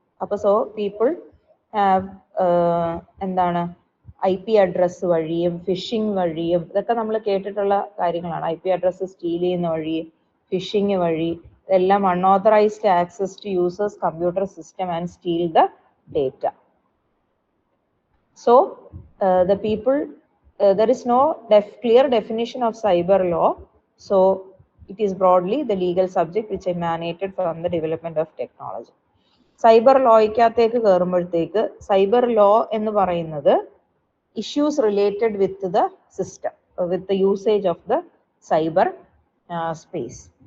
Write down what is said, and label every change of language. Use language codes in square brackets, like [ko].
[ml] അപ്പോൾ [en] people have [ml] എന്താണ് IP address വഴിയും ഫിഷിംഗ് വഴിയും, ഇതൊക്കെ നമ്മൾ കേട്ടിട്ടുള്ള കാര്യങ്ങളാണ്. IP അഡ്രസ്സ് സ്റ്റീൽ ചെയ്യുന്ന വഴി, ഫിഷിംഗ് വഴി, ഇതെല്ലാം [en] Unauthorised access to users computer system and steal the data. So the people, there is no clear definition of cyber law, so it is broadly the legal subject which emanated from the development of technology. [ml] Cyber ലോയ്ക്കകത്തേക്ക് കയറുമ്പോഴത്തേക്ക് cyber law എന്ന് പറയുന്നത് [en] Issues related with the system, with the usage of the cyber space.